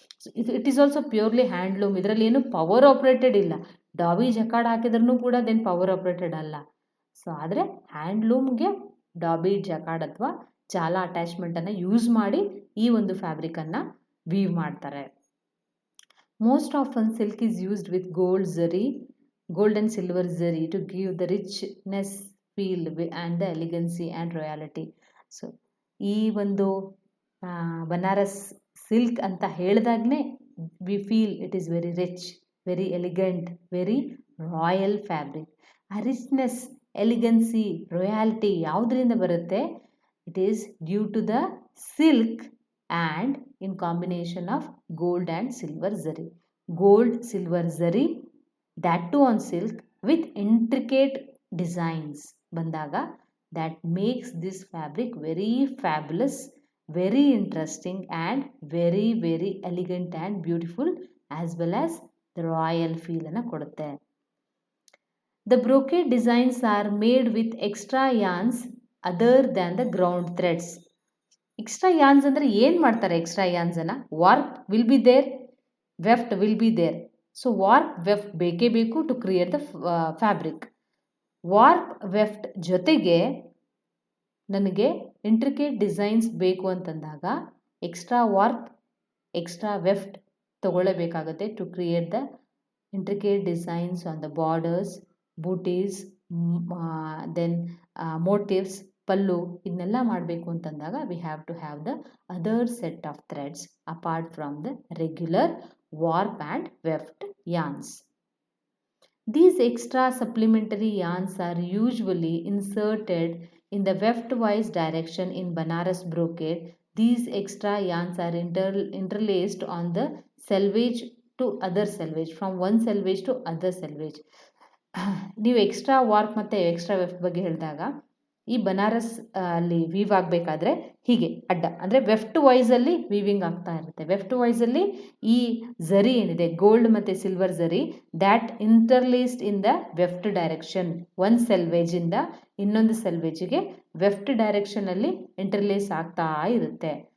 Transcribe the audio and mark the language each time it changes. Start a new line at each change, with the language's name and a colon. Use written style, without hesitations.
English: So it is also purely handloom.
Kannada: ಇದರಲ್ಲಿ ಏನು power operated ಇಲ್ಲ. ಡಾಬಿ ಜಕಾರ್ಡ್ ಹಾಕಿದ್ರೂ ಕೂಡ ದೆನ್ ಪವರ್ ಆಪ್ರೇಟೆಡ್ ಅಲ್ಲ. ಸೊ ಆದರೆ ಹ್ಯಾಂಡ್ಲೂಮ್ಗೆ ಡಾಬಿ ಜಕಾರ್ಡ್ ಅಥವಾ ಜಾಲಾ ಅಟ್ಯಾಚ್ಮೆಂಟನ್ನು ಯೂಸ್ ಮಾಡಿ ಈ ಒಂದು ಫ್ಯಾಬ್ರಿಕನ್ನು ವೀವ್ ಮಾಡ್ತಾರೆ.
English: Most often silk is used with gold and silver zari to give the richness feel and the elegancy and royalty. So
Kannada: ಈ ಒಂದು ಬನಾರಸ್ ಸಿಲ್ಕ್ ಅಂತ ಹೇಳಿದಾಗಲೇ
English: We feel it is very rich, very elegant, very royal fabric.
Kannada: ಆ richness, ಎಲಿಗೆನ್ಸಿ, ರಾಯಾಲಿಟಿ ಯಾವುದರಿಂದ ಬರುತ್ತೆ?
English: It is due to the silk and in combination of gold and silver zari. Gold, silver zari, that too on silk with intricate designs bandaga, that makes this fabric very fabulous, very interesting and very very elegant and beautiful, as well as the royal feel
Kannada: ana kodutte.
English: The brocade designs are made with extra yarns other than the ground threads.
Kannada: Extra ಯಾನ್ಸ್ ಅಂದರೆ ಏನು ಮಾಡ್ತಾರೆ? Extra ಯಾನ್ಸನ್ನು
English: Warp will be there, weft will be there. So warp weft
Kannada: ಬೇಕೇ ಬೇಕು
English: To create the fabric. Warp weft
Kannada: ಜೊತೆಗೆ ನನಗೆ
English: intricate designs
Kannada: ಬೇಕು ಅಂತಂದಾಗ
English: extra warp, extra weft
Kannada: ತಗೊಳ್ಳೇಬೇಕಾಗುತ್ತೆ
English: To create the intricate designs on the borders, butis, then motifs, pallu.
Kannada: ಇದನ್ನೆಲ್ಲ ಮಾಡಬೇಕು ಅಂತಂದಾಗ
English: We have to have the other set of threads apart from the regular warp and weft yarns. These extra supplementary yarns are usually inserted in the weft-wise direction in Banaras brocade. These extra yarns are interlaced on the selvage to other selvage, from one selvage to other selvage.
Kannada: ನೀವು extra warp ಮತ್ತು extra weft ಬಗ್ಗೆ ಹೇಳಿದಾಗ ಈ ಬನಾರಸ್ ಅಲ್ಲಿ view ಆಗಬೇಕಾದ್ರೆ ಹೀಗೆ ಅಡ್ಡ ಅಂದರೆ ವೆಫ್ಟ್ ವೈಸಲ್ಲಿ ವೀವಿಂಗ್ ಆಗ್ತಾ ಇರುತ್ತೆ. ವೆಫ್ಟ್ ವೈಸಲ್ಲಿ ಈ ಝರಿ ಏನಿದೆ, ಗೋಲ್ಡ್ ಮತ್ತು silver zari,
English: that interlaced in the weft direction,
Kannada: ಒಂದು ಸೆಲ್ವೇಜಿಂದ ಇನ್ನೊಂದು ಸೆಲ್ವೇಜಿಗೆ ವೆಫ್ಟ್ ಡೈರೆಕ್ಷನಲ್ಲಿ ಇಂಟರ್ಲೇಸ್ ಆಗ್ತಾ ಇರುತ್ತೆ.